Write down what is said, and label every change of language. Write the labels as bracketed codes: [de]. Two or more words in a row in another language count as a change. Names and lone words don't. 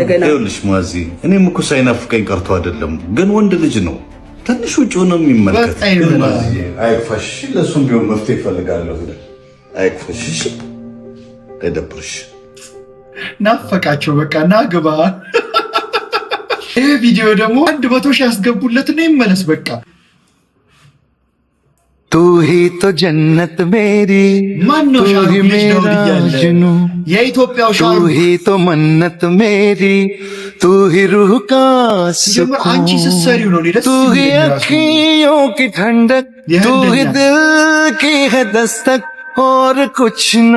[am] ይኸውልሽ ማዚ፣ እኔም እኮ ሳይናፍቀኝ ቀርቶ አይደለም፣ ግን ወንድ ልጅ ነው ትንሽ ውጭ ነው የሚመለከት። አይክፋሽ፣ ለሱም ቢሆን መፍትሄ ይፈልጋለሁ። አይክፋሽ፣ እሺ፣ አይደብርሽ። ናፈቃቸው በቃ ና ግባ። ይህ ቪዲዮ ደግሞ 100 ሺህ ያስገቡለት ነው ይመለስ በቃ። [hi] तू ही तो जन्नत मेरी, तू ही मेरा जुनू, तू ही तो मन्नत मेरी, तू ही रूह का सुकून, तू ही अखियों की ठंडक, तू ही दिल की है दस्तक, और कुछ ना